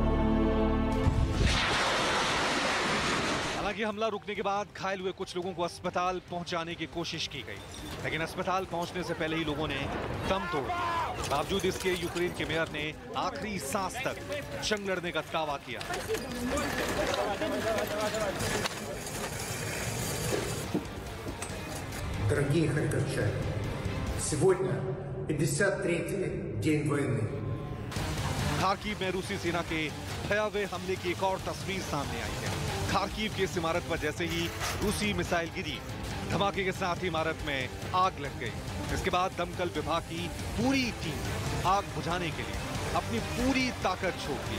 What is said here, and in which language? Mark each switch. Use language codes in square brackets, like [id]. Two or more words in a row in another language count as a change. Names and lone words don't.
[hi] हालांकि हमला रुकने के बाद घायल हुए कुछ लोगों को अस्पताल पहुंचाने की कोशिश की गई, लेकिन अस्पताल पहुंचने से पहले ही लोगों ने दम तोड़ दिया। बावजूद इसके यूक्रेन के मेयर ने आखिरी सांस तक जंग लड़ने का दावा किया। [ru] Дорогие харьковчане, сегодня 53-й день войны. [hi] खार्किव में रूसी सेना के भयावह हमले की एक और तस्वीर सामने आई है। खार्किव की इस इमारत पर जैसे ही रूसी मिसाइल गिरी, धमाके के साथ ही इमारत में आग लग गई। इसके बाद दमकल विभाग की पूरी टीम आग बुझाने के लिए अपनी पूरी ताकत झोंक दी।